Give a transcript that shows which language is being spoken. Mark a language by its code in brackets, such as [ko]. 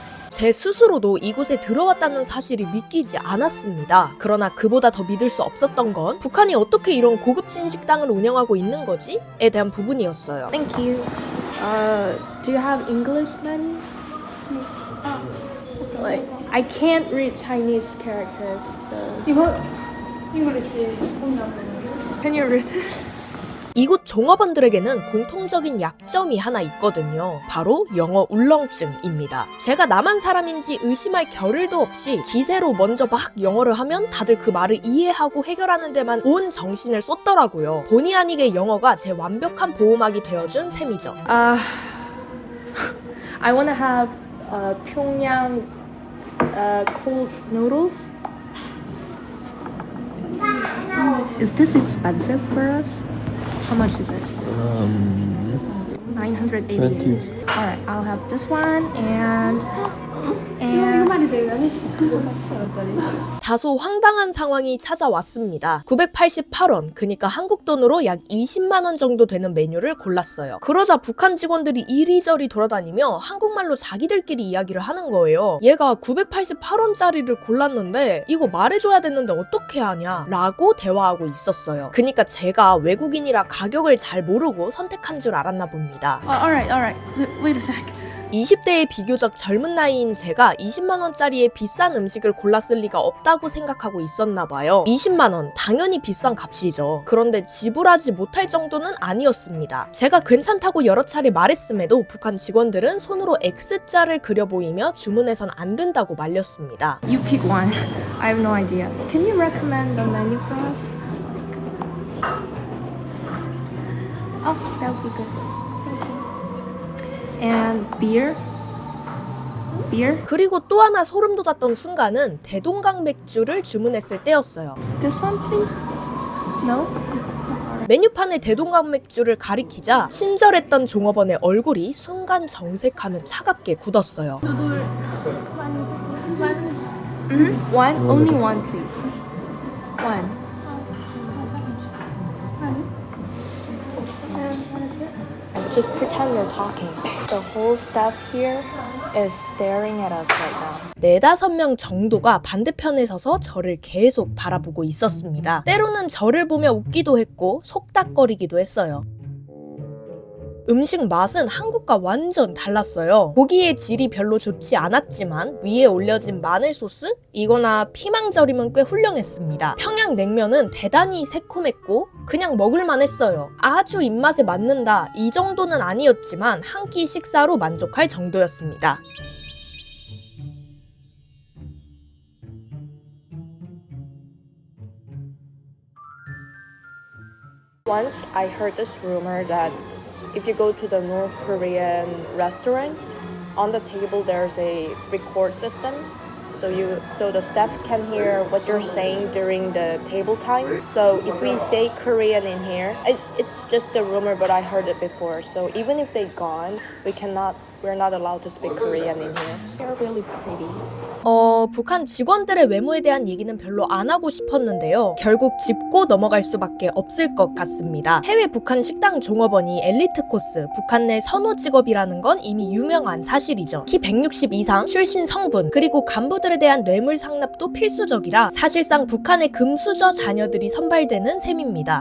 [ko] 제 스스로도 이곳에 들어왔다는 사실이 믿기지 않았습니다. 그러나 그보다 더 믿을 수 없었던 건 북한이 어떻게 이런 고급진 식당을 운영하고 있는 거지? 에 대한 부분이었어요. [en] Thank you. Do you have English menu? Like, I can't read Chinese characters, so [ko] 이거 잉글리시 [en] can you read this? [ko] 이곳 종업원들에게는 공통적인 약점이 하나 있거든요. 바로 영어 울렁증입니다. 제가 남한 사람인지 의심할 겨를도 없이 기세로 먼저 막 영어를 하면 다들 그 말을 이해하고 해결하는 데만 온 정신을 쏟더라고요. 본의 아니게 영어가 제 완벽한 보호막이 되어준 셈이죠. [en] I wanna have Pyongyang cold noodles. Is this expensive for us? How much is it? 988. Alright, I'll have this one and [ko] 다소 황당한 상황이 찾아왔습니다. 988원, 그러니까 한국 돈으로 약 20만 원 정도 되는 메뉴를 골랐어요. 그러자 북한 직원들이 이리저리 돌아다니며 한국말로 자기들끼리 이야기를 하는 거예요. 얘가 988원짜리를 골랐는데 이거 말해줘야 되는데 어떻게 하냐 라고 대화하고 있었어요. 그러니까 제가 외국인이라 가격을 잘 모르고 선택한 줄 알았나 봅니다. [en] alright. Wait a sec. [ko] 20대의 비교적 젊은 나이인 제가 20만원짜리의 비싼 음식을 골랐을 리가 없다고 생각하고 있었나 봐요. 20만원, 당연히 비싼 값이죠. 그런데 지불하지 못할 정도는 아니었습니다. 제가 괜찮다고 여러 차례 말했음에도 북한 직원들은 손으로 X자를 그려 보이며 주문해선 안 된다고 말렸습니다. [en] You pick one. I have no idea. Can you recommend the menu for us? Oh, that would be good. And beer? Beer? [ko] 그리고 또 하나 소름 돋았던 순간은 대동강 맥주를 주문했을 때였어요. [en] This one, please? No? [ko] 메뉴판에 대동강 맥주를 가리키자 친절했던 종업원의 얼굴이 순간 정색하며 차갑게 굳었어요. [en] One? Only one, please. One. Just pretend you're talking. The whole staff here is staring at us right now. [ko] 4-5명 정도가 반대편에 서서 저를 계속 바라보고 있었습니다. 때로는 저를 보며 웃기도 했고 속닥거리기도 했어요. 음식 맛은 한국과 완전 달랐어요. 고기의 질이 별로 좋지 않았지만 위에 올려진 마늘 소스? 이거나 피망절임은 꽤 훌륭했습니다. 평양냉면은 대단히 새콤했고 그냥 먹을만 했어요. 아주 입맛에 맞는다 이 정도는 아니었지만 한 끼 식사로 만족할 정도였습니다. [en] Once I heard this rumor that if you go to the North Korean restaurant, on the table there's a record system. So the staff can hear what you're saying during the table time. So if we say Korean in here, it's just a rumor, but I heard it before. So even if they're gone, we're not allowed to speak Korean in here. They're really pretty. [ko] 북한 직원들의 외모에 대한 얘기는 별로 안 하고 싶었는데요. 결국 짚고 넘어갈 수밖에 없을 것 같습니다. 해외 북한 식당 종업원이 엘리트 코스, 북한 내 선호 직업이라는 건 이미 유명한 사실이죠. 키 160 이상, 출신 성분, 그리고 간부들에 대한 뇌물 상납도 필수적이라 사실상 북한의 금수저 자녀들이 선발되는 셈입니다.